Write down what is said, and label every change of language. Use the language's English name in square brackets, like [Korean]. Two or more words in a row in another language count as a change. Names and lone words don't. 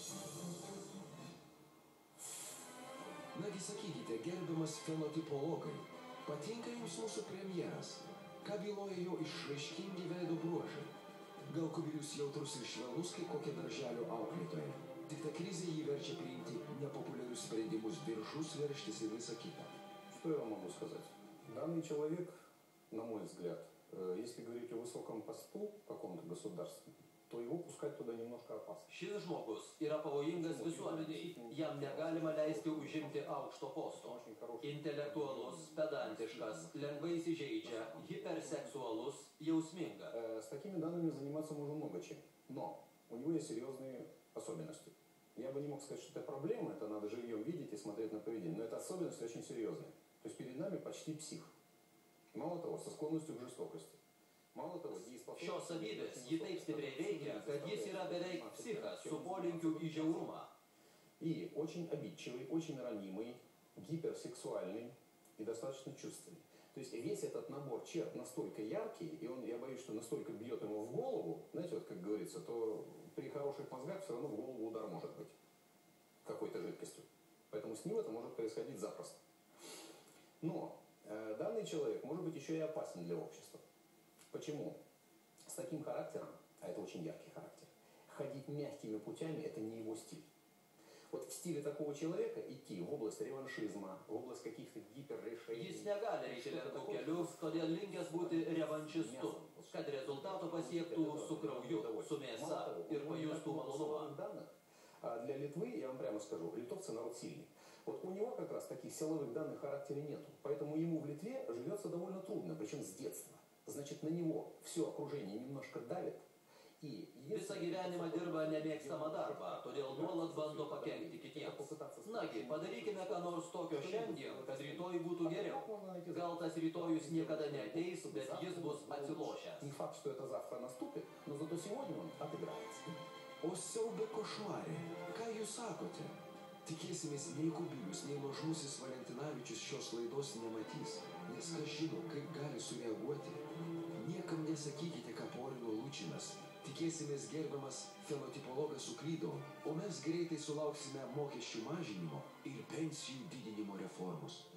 [Lithuanian] Nagi sakykite, gerbiamas fenotipologai, patinka jums mūsų premjeras? Ką byloja jo išraiškingi veido bruožai? Gal Kubilius jautrus ir švelnus, kaip kokia darželio auklėtoja? Tik ta krizė jį verčia priimti nepopuliarius sprendimus, diržus veržtis ir visą kitą. [Russian] Что я вам могу сказать? Данный человек, на мой взгляд, если говорить о высоком посту в каком-то государстве, то его пускать туда немножко опасно. [Lithuanian] Šis žmogus yra pavojingas visuomeniai. Jam negalima leisti užimti aukšto posto. Intelektualus, pedantiškas, lengvai įsižeidžia, hiperseksualus, jausmingas. [Russian] С такими данными заниматься можно много чем. Но у него есть серьезные особенности. Я бы не мог сказать, что это проблема, это надо живьем видеть и смотреть на поведение. Но это особенности очень серьезные. То есть перед нами почти псих. Мало того, со склонностью к жестокости. Мало того, [Lithuanian] Šios savybės jį taip stipriai veikia, kad jis yra beveik psichas su polinkiu į žiaurumą. [Russian] И очень обидчивый, очень ранимый, гиперсексуальный и достаточно чувственный. То есть весь этот набор черт настолько яркий, и он, я боюсь, что настолько бьет ему в голову, знаете, вот как говорится, то при хороших мозгах все равно в голову удар может быть какой-то жидкостью. Поэтому с ним это может происходить запросто. Но данный человек может быть еще и опасен для общества. Почему? С таким характером, а это очень яркий характер, ходить мягкими путями – это не его стиль. Вот в стиле такого человека идти в область реваншизма, в область каких-то гиперрешений. [Lithuanian] Jis negali eiti lengvu keliu, todėl linkęs būti revanšistu, kad rezultato pasiektų su krauju, su mėsa ir pajustų malonumą. [Russian] А для Литвы, я вам прямо скажу, литовцы народ сильный. Вот у него как раз таких силовых данных характера нету. Поэтому ему в Литве живется довольно трудно, причем с детства. Значит, на него все окружение немножко давит. [Lithuanian] Visą gyvenimą dirba nemėgstamą darbą, todėl nuolat bando pakenkti kitiems. Nagi, padarykime ką nors tokio šiandien, kad rytoj būtų geriau. Gal tas rytojus niekada neateis, bet jis bus atsilošęs. [Russian] Не факт, что это завтра наступит, но зато сегодня он отыграется. [Lithuanian] O siaubė košmarė, ką jūs sakote? Tikėsimės nei Kubilius, nei nuožmusis Valentinavičius šios laidos nematys, nes kas žino, kaip gali sureaguoti. Niekam nesakykite, ką porino Lučinas. Tikėsimės gerbiamas fenotipologas suklydo, o mes greitai sulauksime mokesčių mažinimo ir pensijų didinimo reformos.